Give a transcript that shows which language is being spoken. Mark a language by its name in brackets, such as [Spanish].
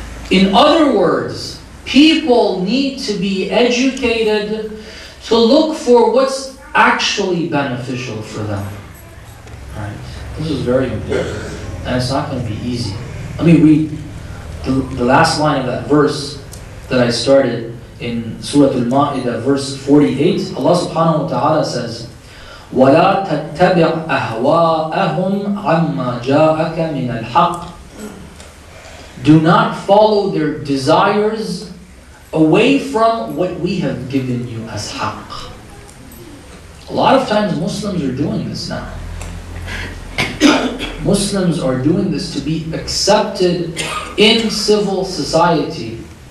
[English] In other words, people need to be educated to look for what's actually beneficial for them. Right? This is very important. And it's not going to be easy. Let me read the last line of that verse that I started in Surah Al-Ma'idah, verse 48. Allah subhanahu wa ta'ala says, [Arabic] وَلَا تَتَّبِعْ أَهْوَاءَهُمْ عَمَّا جَاءَكَ مِنَ الْحَقِّ. [English] Do not follow their desires away from what we have given you as haqq. A lot of times Muslims are doing this now. Muslims are doing this to be accepted in civil society.